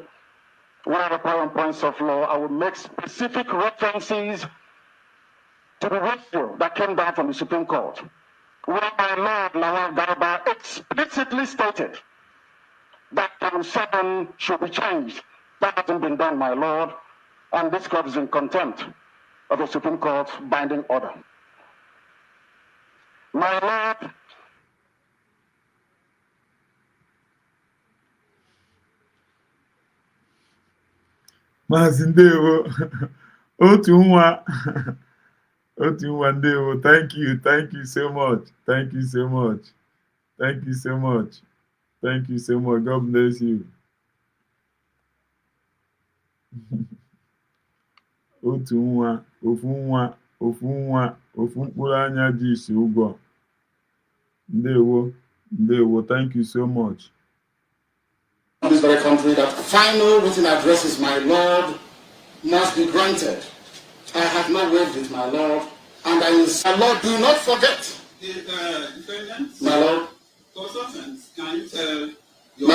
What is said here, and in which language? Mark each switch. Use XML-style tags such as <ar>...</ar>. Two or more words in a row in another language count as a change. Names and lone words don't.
<en>When I reply on points of law, I will make specific references to the ratio that came down from the Supreme Court, where my Lord Lawal Garba explicitly stated that count 7 should be changed. That hasn't been done, my Lord, and this court is in contempt of the Supreme Court binding order. My Lord,</en> <ig>Maazị Ndewo, otu nwa, otu nwa Ndewo,</ig> <en>thank you so much, thank you so much, thank you so much, thank you so much, God bless you.</en> <ig>Otu nwa, ofu nwa, ofu nwa, ofu mkpụrụ anya ji isi ụgwọ. Ndewo, Ndewo,</ig> <en>thank you so much. In this very country, that final written addresses, my Lord, must be granted. I have not waived it, my Lord, and I insist. My Lord, do not forget. Defendants, My Lord, consultants, can you tell your...</en>